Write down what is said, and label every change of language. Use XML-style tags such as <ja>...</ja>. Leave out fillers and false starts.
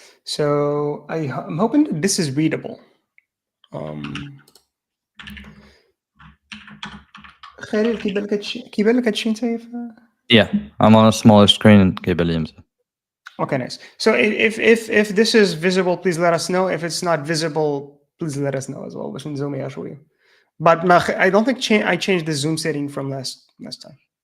<en>So I'm hoping this is readable.</en> <ar>خليل كيبان لك هادشي نتايا؟</ar> <en>Yeah, I'm on a smaller screen and</en> <ar>كيبان لي مزيان.</ar> <en>Okay, nice. So if this is visible, please let us know. If it's not visible, please let us know as well.</en> <ar>باش نزوميها شويه.</ar> <en>But I don't think I changed the zoom setting from last time.</en>